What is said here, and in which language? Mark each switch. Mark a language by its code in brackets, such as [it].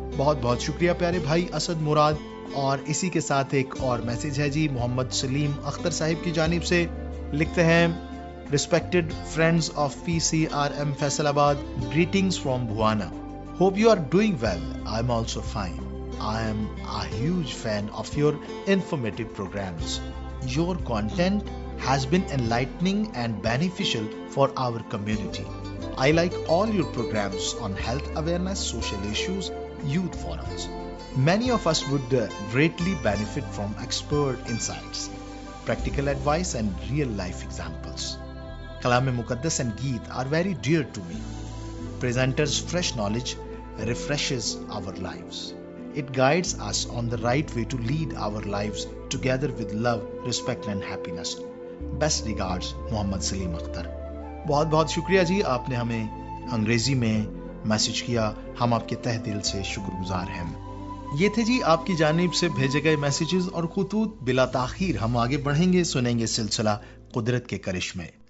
[hi] बहुत बहुत शुक्रिया प्यारे भाई असद मुराद। और इसी के साथ एक और मैसेज है जी मोहम्मद सलीम अख्तर साहिब की जानिब से। लिखते हैं, [en] Respected friends of PCRM Faisalabad, greetings from Bhuana. Hope you are doing well. I am also fine. I am a huge fan of your informative programmes. Your content has been enlightening and beneficial for our community. I like all your programs on health awareness, social issues, youth forums. Many of us would greatly benefit from expert insights, practical advice and real life examples. Kalam-e-Muqaddas and Geet are very dear to me. Presenters' fresh knowledge refreshes our lives. It guides us on the right way to lead our lives together with love, respect and happiness. Best regards [hi] Mohammad Salim Akhtar. बहुत बहुत शुक्रिया जी, आपने हमें अंग्रेजी में message किया। हम आपके तहे दिल से शुक्रगुजार हैं। ये थे जी आपकी जानिब से भेजे गए मैसेजेस और खुतूत। बिला ताखीर हम आगे बढ़ेंगे, सुनेंगे सिलसिला कुदरत के करिश्मे।